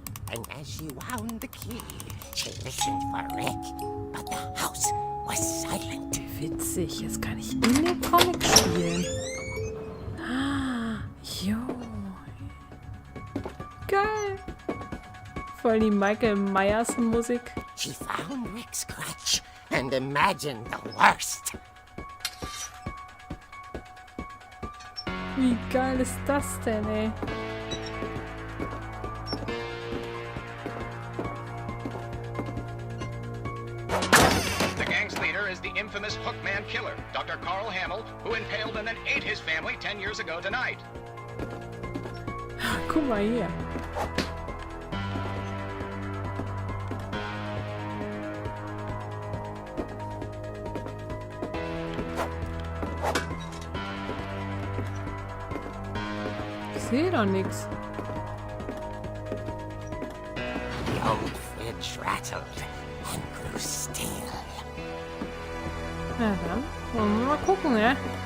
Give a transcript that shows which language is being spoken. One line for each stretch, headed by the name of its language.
English: And as she wound the key, she listened for Rick, but the house was silent.
German: Witzig. Jetzt kann ich in dem Comic spielen. Jo. Geil. Voll die Michael Myers Musik.
English: She found Rick's crutch and imagined the worst.
German: Wie geil ist das denn, ey?
English: The gang's leader is the infamous Hookman killer, Dr. Carl Hamill, who impaled and then ate his family 10 years ago tonight.
German: Guck mal hier. Ich sehe doch nichts.
English: The old fridge rattled and grew still.
German: Na dann, wollen wir mal gucken, ne?